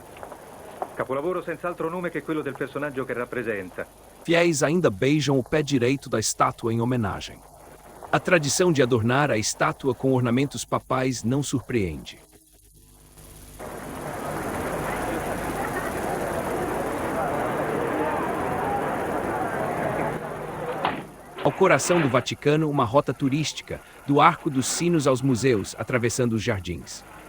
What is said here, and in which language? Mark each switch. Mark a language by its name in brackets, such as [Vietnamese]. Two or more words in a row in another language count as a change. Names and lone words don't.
[Italian] Capolavoro senza altro nome che quello del personaggio che rappresenta. [Portuguese] Fiéis ainda beijam o pé direito da estátua em homenagem. A tradição de adornar a estátua com ornamentos papais não surpreende. Ao coração do Vaticano, uma rota turística, do Arco dos Sinos aos museus, atravessando os jardins.